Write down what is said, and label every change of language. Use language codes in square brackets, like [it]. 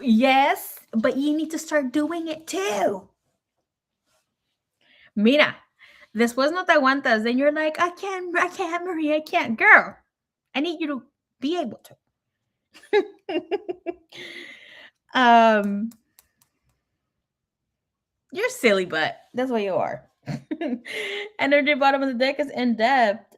[en] Yes, but you need to start doing it too. [es] Mira, después no te aguantas. [en] Then you're like, I can't, Maria, I can't. Girl, I need you to be able to. You're silly, but that's what you are. Energy bottom of the deck is in depth.